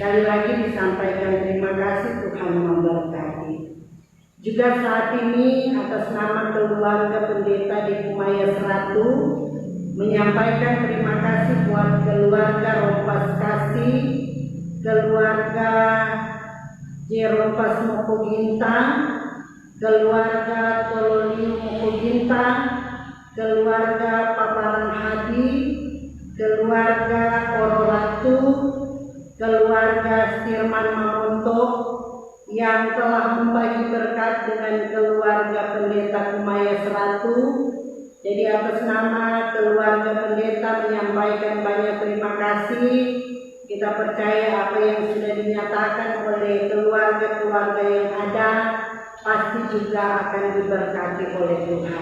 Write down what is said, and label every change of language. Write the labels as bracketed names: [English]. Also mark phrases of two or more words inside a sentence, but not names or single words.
[Indonesian] Sekali lagi disampaikan terima kasih, Tuhan memberkati. Juga saat ini atas nama keluarga pendeta di Kumaya Seratu menyampaikan terima kasih buat keluarga Rompas Kasih, keluarga Jerompas Mokoginta, keluarga Kolonium Mokoginta, keluarga Paparan Hadi, keluarga Ororatu, keluarga Sirman Mamonto yang telah membagi berkat dengan keluarga pendeta Kumaya Seratu. Jadi atas nama keluarga pendeta menyampaikan banyak terima kasih. Kita percaya apa yang sudah dinyatakan oleh keluarga-keluarga yang ada pasti juga akan diberkati oleh Tuhan.